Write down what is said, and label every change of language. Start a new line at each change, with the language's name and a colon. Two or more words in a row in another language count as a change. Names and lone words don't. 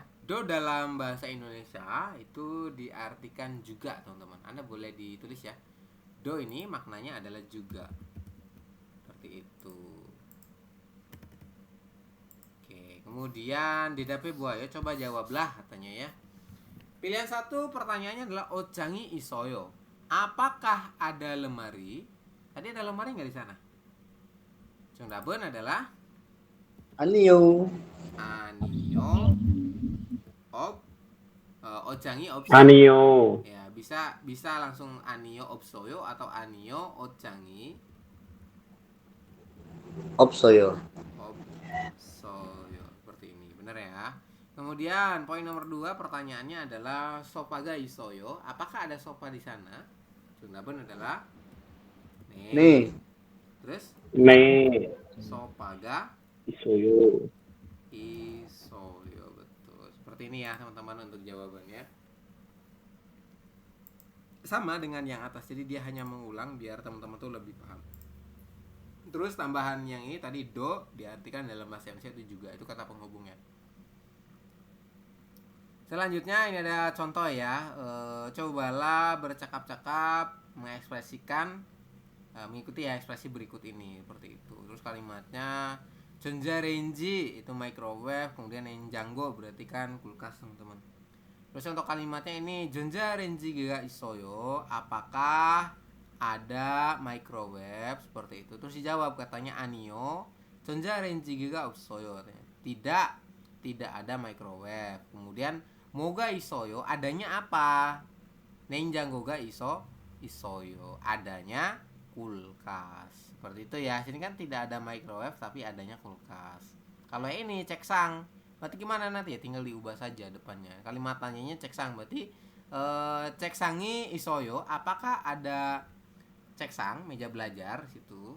Indonesian: Do dalam bahasa Indonesia itu diartikan juga, teman-teman. Anda boleh ditulis ya. Do ini maknanya adalah juga. Seperti itu. Oke, kemudian di dapur buaya coba jawablah katanya ya. Pilihan 1 pertanyaannya adalah
Korean: 옷장이 있어요.
Indonesian: Apakah ada lemari? Tadi ada lemari nggak di sana?
Korean: 정답은 adalah Anio. 옷장이 없어요. 아니요.
Indonesian: Ya, bisa langsung
Korean: 아니요 없어요
Indonesian: atau
Korean: 아니요 옷장이 없어요. 없어요.
Indonesian: Seperti ini. Benar ya? Kemudian poin nomor 2 pertanyaannya adalah
Korean: 소파가 있어요.
Indonesian: Apakah ada sofa di sana? Jawaban adalah
Korean: 네.
Indonesian: Terus
Korean: 네, sopaga 있어요. isoyo,
Indonesian: betul. Seperti ini ya teman-teman untuk jawabannya. Sama dengan yang atas. Jadi dia hanya mengulang biar teman-teman tuh lebih paham. Terus tambahan yang ini tadi do diartikan dalam bahasa Indonesia itu juga, itu kata penghubungnya. Selanjutnya ini ada contoh ya. Cobalah bercakap-cakap mengekspresikan mengikuti ya ekspresi berikut ini seperti itu. Terus kalimatnya 전자레인지 itu microwave, kemudian 냉장고 berarti kan kulkas, teman-teman. Terus untuk kalimatnya ini
Korean: 전자레인지가 있어요.
Indonesian: Apakah ada microwave seperti itu? Terus dijawab katanya
Korean: 아니요. 전자레인지가 없어요.
Indonesian: Tidak ada microwave. Kemudian
Korean: 뭐가 있어요?
Indonesian: Adanya apa?
Korean: 냉장고가 있어요.
Indonesian: Adanya kulkas. Seperti itu ya. Sini kan tidak ada microwave tapi adanya kulkas. Kalau ini ceksang, berarti gimana nanti ya? Tinggal diubah saja depannya. Kalimat tanyanya ceksang, berarti
Korean: 책상이 있어요.
Indonesian: Apakah ada ceksang meja belajar situ?